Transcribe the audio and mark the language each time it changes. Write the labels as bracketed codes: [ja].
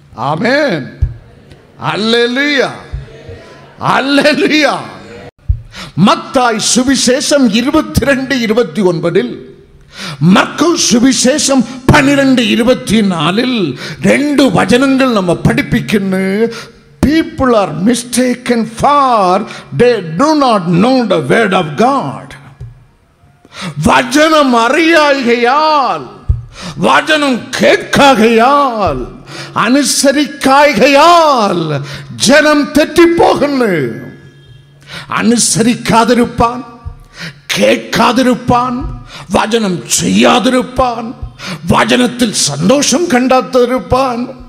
[ml] ആമേൻ, hallelujah, hallelujah. Mathai സുവിശേഷം 22:29, മർക്കോസ് സുവിശേഷം 12:24 2 വചനങ്ങൾ നമ്മ പഠിപ്പിക്കുന്നു. [en] People are mistaken for they do not know the word of God. [ml] വചനം അറിയായികയാൽ, വചനം കേൾക്കാകയാൽ, അനുസരിക്കായികയാൽ ജനം തെറ്റിപ്പോകുന്നു. അനുസരിക്കാതിരുപ്പാൻ, കേൾക്കാതിരുപ്പാൻ, വചനം ചെയ്യാതിരുപ്പാൻ, വചനത്തിൽ സന്തോഷം കണ്ടാത്തിരുപ്പാൻ.